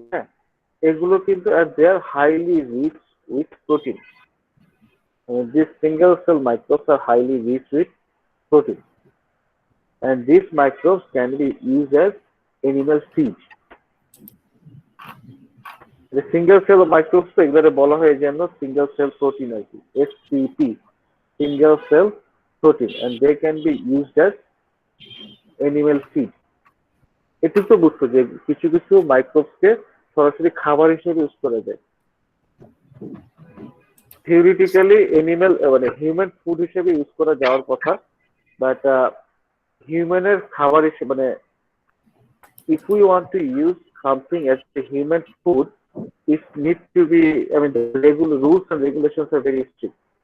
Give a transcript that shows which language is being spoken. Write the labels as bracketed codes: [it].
[bn] হ্যাঁ, এগুলো কিন্তু [en] They are highly rich with protein. These single cell microbes are highly rich with protein, and these microbes can be used as animal feed. The single cell microbes [bn] তো এগুলো বলা হয় যেন [en] single cell protein [bn] আর কি, [en] SCP, single cell protein, and they can be used as animal feed. [bn] এটুকু তো বুঝছো যে কিছু কিছু মাইক্রোবসকে সরাসরি খাবার হিসেবে ইউজ করা যায়। থিওরিটিক্যালি এনিম্যাল মানে হিউম্যান ফুড হিসেবে ইউজ করা যাওয়ার কথা, বাট হিউম্যানের খাবার হিসেবে মানে [en] if we want to use something as a human food, it needs to be, I mean, the regular rules and regulations are very strict.